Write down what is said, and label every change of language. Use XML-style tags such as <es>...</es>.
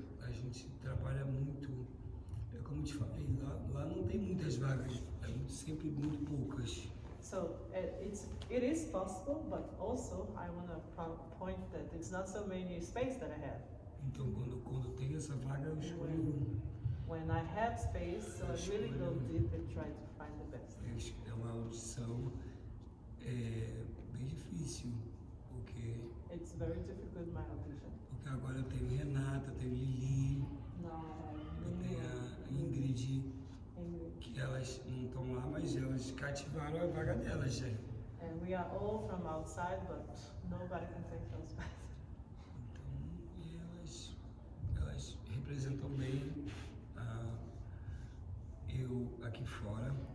<pt>A gente trabalha muito, como eu te falei, lá não tem muitas vagas, sempre muito poucas.</pt> <en>So it is possible, but also I want to point that it's not so many space that I have.</en> <pt>Então quando tem essa vaga eu escolho.</pt> <en>When I have space, so I really go deep and try to find the best.</en> <pt>É uma audição bem difícil, porque</pt> <en>It's very difficult, my audition.</en> <pt>agora eu tenho Renata, tenho Lili,</pt> <en>Now</en> <pt>eu tenho a Ingrid, que elas não estão lá, mas elas cativaram a vaga delas já.</pt> <en>And we are all from outside, but nobody can take those back.</en> <pt>Então, elas representam bem eu aqui fora.</pt>